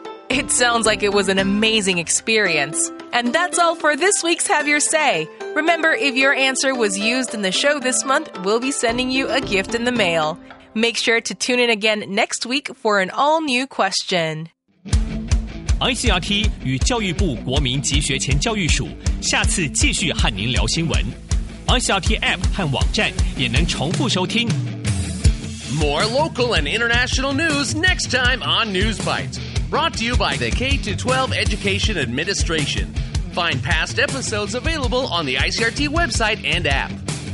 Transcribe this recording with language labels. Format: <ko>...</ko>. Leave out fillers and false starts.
<en>It sounds like it was an amazing experience. And that's all for this week's Have Your Say. Remember, if your answer was used in the show this month, we'll be sending you a gift in the mail. Make sure to tune in again next week for an all-new question.</en> <zh>ICRT 与教育部国民及学前教育署下次继续和您聊新闻。 ICRT App 和网站也能重复收听。</zh> <en>More local and international news next time on News Bites. Brought to you by the K-12 Education Administration. Find past episodes available on the ICRT website and app.</en>